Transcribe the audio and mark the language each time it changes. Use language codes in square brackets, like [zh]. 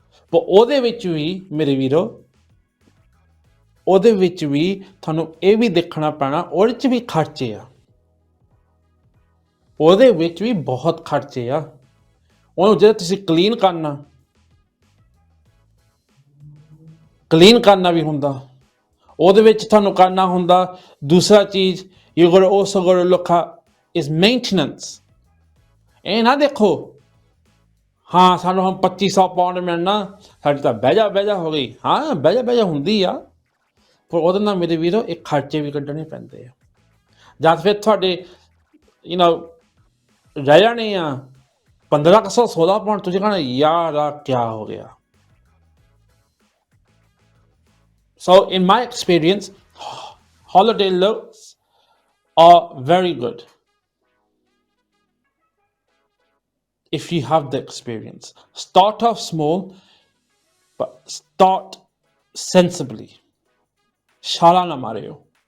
[pa] ਪਰ ਉਹਦੇ ਵਿੱਚ ਵੀ ਮੇਰੇ ਵੀਰੋ, ਉਹਦੇ ਵਿੱਚ ਵੀ ਤੁਹਾਨੂੰ ਇਹ ਵੀ ਦੇਖਣਾ ਪੈਣਾ, ਉਹਦੇ 'ਚ ਵੀ ਖਰਚੇ ਆ, ਉਹਦੇ ਵਿੱਚ ਵੀ ਬਹੁਤ ਖਰਚੇ ਆ। ਉਹਨੂੰ ਜਿਹੜਾ ਤੁਸੀਂ ਕਲੀਨ ਕਰਨਾ ਵੀ ਹੁੰਦਾ, ਉਹਦੇ ਵਿੱਚ ਤੁਹਾਨੂੰ ਕਰਨਾ ਹੁੰਦਾ। ਦੂਸਰਾ ਚੀਜ਼ [en] you got to also got to look at is maintenance। [pa] ਇਹ ਨਾ ਦੇਖੋ ਹਾਂ ਸਾਨੂੰ ਹੁਣ 2500 ਪਾਉਂਡ ਮਿਲਣਾ, ਸਾਡੀ ਤਾਂ ਬਹਿਜਾ ਹੋ ਗਈ, ਹਾਂ ਬਹਿਜਾ ਹੁੰਦੀ ਆ, ਪਰ ਉਹਦੇ ਨਾਲ ਮੇਰੇ ਵੀਰੋ ਇਹ ਖਰਚੇ ਵੀ ਕੱਢਣੇ ਪੈਂਦੇ ਆ। ਜਦ ਫਿਰ ਤੁਹਾਡੇ ਰਹਿ ਜਾਣੇ ਆ 1500 16 ਪਾਉਂਡ, ਤੁਸੀਂ ਕਹਿਣਾ ਯਾਰ ਆ ਕਿਆ ਹੋ ਗਿਆ। [en] So in my experience, holiday lets are very good if you have the experience. Start off small, but start sensibly. Shalana Mario.